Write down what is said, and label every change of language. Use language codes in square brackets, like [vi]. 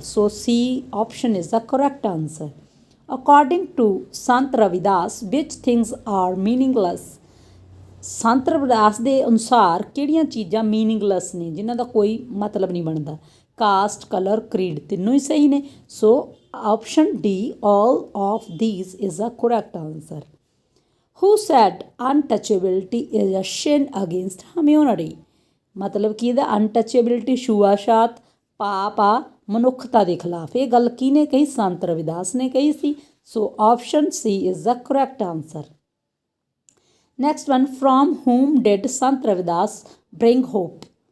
[en] So C option is the correct answer. According to Sant Ravidas which things are meaningless, [pa] Sant Ravidas ਦੇ ਅਨੁਸਾਰ ਕਿਹੜੀਆਂ ਚੀਜ਼ਾਂ meaningless ਨੇ, ਜਿਨ੍ਹਾਂ ਦਾ ਕੋਈ ਮਤਲਬ ਨਹੀਂ ਬਣਦਾ? ਕਾਸਟ, ਕਲਰ, ਕ੍ਰੀਡ, ਤਿੰਨੋਂ ਹੀ ਸਹੀ ਨੇ। ਸੋ [en] Option D, all of these is the correct answer. Who said untouchability is a sin against humanity? [hi] मतलब कि [pa] ਇਹਦਾ ਅਨਟੱਚੇਬਿਲਿਟੀ ਛੂਆਛਾਤ ਪਾਪ ਆ ਮਨੁੱਖਤਾ ਦੇ ਖਿਲਾਫ। ਇਹ ਗੱਲ ਕਿਹਨੇ ਕਹੀ? ਸੰਤ ਰਵਿਦਾਸ ਨੇ ਕਹੀ ਸੀ। [en] So option C is the correct answer. Next one, from whom did Sant Ravidas bring hope?